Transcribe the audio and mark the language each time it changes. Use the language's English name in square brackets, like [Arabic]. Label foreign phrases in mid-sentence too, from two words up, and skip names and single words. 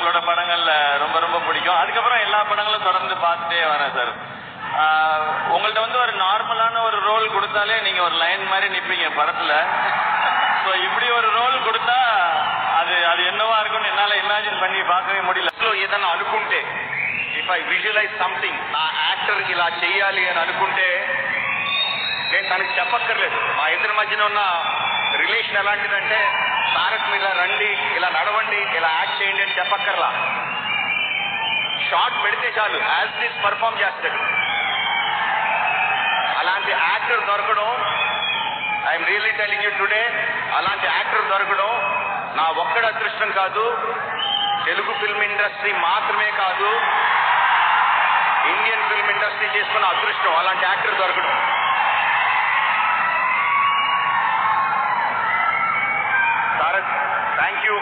[Tamil] உங்களோட படங்கள்ல ரொம்ப ரொம்ப பிடிக்கும். அதுக்கப்புறம் எல்லா படங்களும் தொடர்ந்து பார்த்துட்டே வரேன் சார். உங்கள்ட்ட ஒரு நார்மலான ஒரு ரோல் கொடுத்தாலே நீங்க ஒரு லைன் மாதிரி நிப்பீங்க படத்துல. ஸோ இப்படி ஒரு ரோல் கொடுத்தா அது அது என்னவா இருக்கும்னு என்னால இமேஜின் பண்ணி பார்க்கவே முடியல. [Telugu] సో ఏదన్నా అనుకుంటే [English] if I visualize something, [Telugu] నా యాక్టర్ ఇలా చెయ్యాలి అని అనుకుంటే నేను తనకి చెప్పక్కర్లేదు. మా ఇద్దరి మధ్యన ఉన్న రిలేషన్ ఎలాంటిదంటే తారక్ మీద రండి, ఇలా నడవండి, ఇలా యాక్ట్ చేయండి అని చెప్పక్కర్లా. షార్ట్ పెడితే చాలు [English] as this perform [Telugu] చేస్తాడు. అలాంటి యాక్టర్ దొరకడం, [English] I'm really telling you today, [Telugu] అలాంటి యాక్టర్ దొరకడం నా ఒక్కడి అదృష్టం కాదు, [English] Telugu film industry [Telugu] మాత్రమే కాదు, [English] Indian film industry [Telugu] చేసుకున్న అదృష్టం అలాంటి యాక్టర్ దొరకడం. తారక్, [English] thank you.